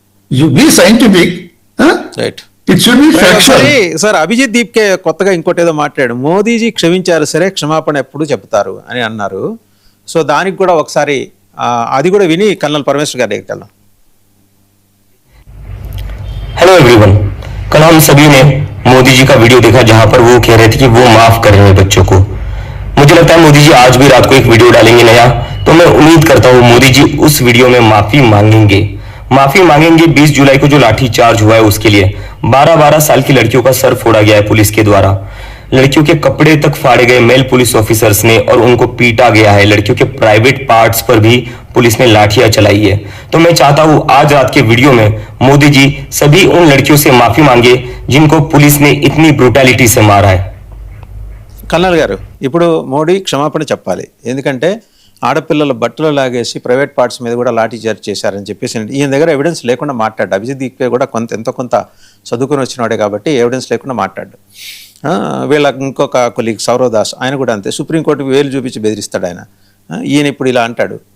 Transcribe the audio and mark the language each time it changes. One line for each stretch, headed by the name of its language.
English: You be scientific, it should be factual.
Telugu: Sir Abhijit Deepke కొత్తగా ఇంకోటి ఏదో మాట్లాడాడు, మోదీజీ క్షమించారు సరే క్షమాపణ ఎప్పుడు చెప్తారు అని అన్నారు. సో దానికి కూడా ఒకసారి అది కూడా విని కల్నల్ పరమేశ్వర్ గారి దగ్గరికి వెళ్దాం.
English: hello everyone,
Hindi: कल हम सभी ने मोदी जी का वीडियो देखा जहां पर वो कह रहे थे कि वो माफ कर रहे हैं बच्चों को। मुझे लगता है मोदी जी आज भी रात को एक वीडियो डालेंगे नया, तो मैं उम्मीद करता हूँ मोदी जी उस वीडियो में माफी मांगेंगे। 20 जुलाई को जो लाठीचार्ज हुआ है उसके लिए 12-12 साल की लड़कियों का सर फोड़ा गया है पुलिस के द्वारा, लड़कियों के कपड़े तक फाड़े गए मेल पुलिस ऑफिसर्स ने और उनको पीटा गया है, लड़कियों के प्राइवेट पार्ट्स पर भी पुलिस ने लाठियां चलाई है। तो मैं चाहता हूं आज रात के वीडियो में मोदी जी सभी उन लड़कियों से माफी मांगे जिनको पुलिस ने इतनी ब्रूटैलिटी से मारा है।
Telugu: కల్నల్ గారు, ఇప్పుడు మోడీ క్షమాపణ చెప్పాలి. ఎందుకంటే ఆడపిల్లల బట్టలు లాగేసి ప్రైవేట్ పార్ట్స్ మీద కూడా లాఠీ చార్జ్ చేశారని చెప్పేసి ఈయన దగ్గర ఎవిడెన్స్ లేకుండా మాట్లాడు. అభిజిత్ దీపే కూడా ఎంతో కొంత చదువుకుని వచ్చినవాడే కాబట్టి ఎవిడెన్స్ లేకుండా మాట్లాడు. వీళ్ళ ఇంకొక కొలీగ్ సౌరవ్ దాస్, ఆయన కూడా అంతే, సుప్రీంకోర్టుకి వేలు చూపించి బెదిరిస్తాడు ఆయన. ఈయన ఇప్పుడు ఇలా అంటాడు.